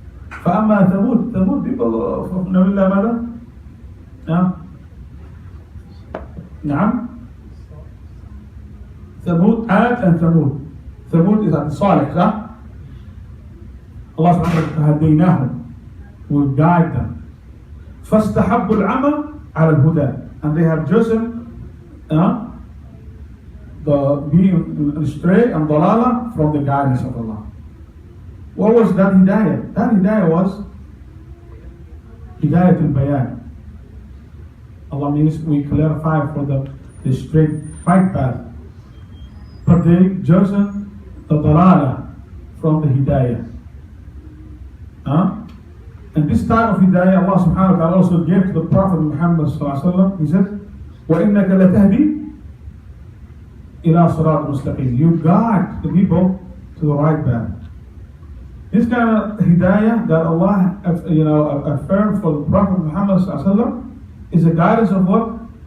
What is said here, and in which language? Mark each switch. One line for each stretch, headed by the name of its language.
Arabic: فَأَمَّا ثَمُودُ
English: people of
Arabic: Nabi Allah ماذا؟ نعم ثمود عاد
English: and
Arabic: ثمود. ثمود
English: is
Arabic: صالح صح؟ Allah subhanahu wa ta'ala فَهَدَيْنَاهُمْ,
English: will guide them.
Arabic: فَاسْتَحَبُّ الْعَمَى عَلَى الْهُدَى,
English: and they have chosen the being astray and dalala from the guidance of Allah. What was that hidayah? That hidayah was hidayah al-bayan. Allah means we clarify for the straight right path. But they chosen the dalala from the hidayah. And this type of hidayah Allah subhanahu wa ta'ala also gave to the Prophet Muhammad sallallahu alaihi wasallam. He said,
Arabic: وَإِنَّكَ لَتَهْدِي إِلَى صِرَاطٍ مُسْتَقِيمٍ.
English: You guide the people to the right path. This kind of hidayah that Allah affirmed for the Prophet Muhammad sallallahu alaihi wasallam is a guidance of what?